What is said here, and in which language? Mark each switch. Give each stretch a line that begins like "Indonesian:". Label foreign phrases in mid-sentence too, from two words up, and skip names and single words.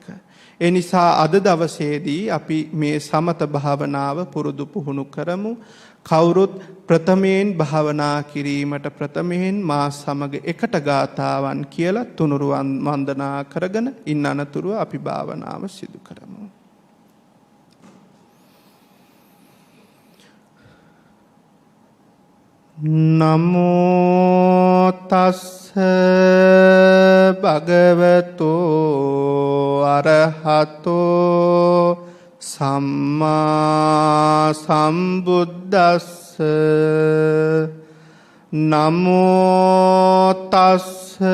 Sinhala: ඒ නිසා අද දවසේදී අපි මේ සමත භාවනාව පුරුදු පුහුණු කරමු. කවුරුත් ප්‍රථමයෙන් භාවනා කිරීමට ප්‍රථමයෙන් මා සමග එකට ගාතාවන් කියලා තුනුරුවන් වන්දනා කරගෙන ඉන්න අනතුරුව අපි භාවනාව සිදු කරමු.
Pali: නමෝ තස්ස භගවතෝ අරහතෝ සම්මා සම්බුද්දස්ස නමෝ තස්ස